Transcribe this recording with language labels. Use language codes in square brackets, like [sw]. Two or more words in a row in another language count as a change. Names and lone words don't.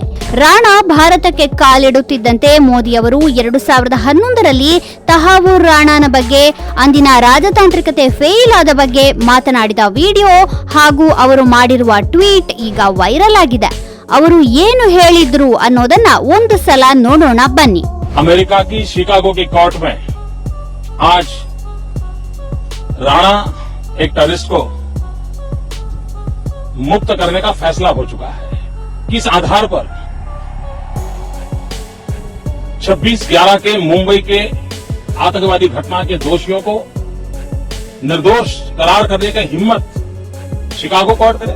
[kn] ರಾಣಾ ಭಾರತಕ್ಕೆ ಕಾಲಿಡುತ್ತಿದ್ದಂತೆ ಮೋದಿಯವರು 2011ರಲ್ಲಿ ತಹಾವೂರ್ ರಾಣಾನ ಬಗ್ಗೆ, ಅಂದಿನ ರಾಜತಾಂತ್ರಿಕತೆ ಫೇಲ್ ಆದ ಬಗ್ಗೆ ಮಾತನಾಡಿದ ವಿಡಿಯೋ ಹಾಗೂ ಅವರು ಮಾಡಿರುವ ಟ್ವೀಟ್ ಈಗ ವೈರಲ್ ಆಗಿದೆ. ಅವರು ಏನು ಹೇಳಿದ್ರು ಅನ್ನೋದನ್ನ ಒಂದು ಸಲ ನೋಡೋಣ ಬನ್ನಿ. [hi] अमेरिका की शिकागो की कोर्ट में आज राणा एक टेररिस्ट को मुक्त करने का फैसला हो चुका है. किस आधार पर 26/11 के मुंबई के आतंकवादी घटना के दोषियों को निर्दोष करार करने का हिम्मत शिकागो कोर्ट करे?